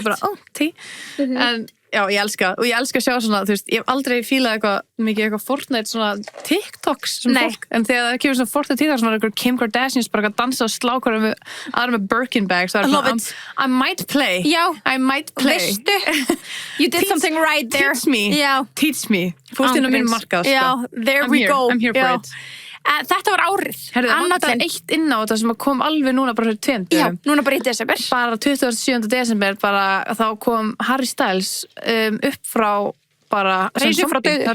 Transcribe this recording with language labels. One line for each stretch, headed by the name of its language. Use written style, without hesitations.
Icelandic: Ég bara, tí. En... Já, ég elska að sjá svona, þú veist, ég hef aldrei fílað mikið Fortnite svona TikToks sem fólk, en þegar það kemur svona Fortnite TikToks svona eitthvað Kim Kardashians bara að dansa og slá hverjum aðra með Birkin bags, það er svona,
English: I might play.
Icelandic: Já.
English: I might play.
Icelandic: Veistu,
English: you did something right there. Teach me.
Icelandic: Já.
English: Teach me.
Icelandic: Fórst inn á minn markað, sko.
English: Já, there we go. I'm here for it.
Icelandic: Þetta var árið. Herðu, það vantar eitt inn á þetta sem kom alveg núna bara fyrir 2 dögum. Já, núna bara í desember. Bara 27. desember, bara þá kom Harry Styles upp frá bara... Reis upp frá dauðum.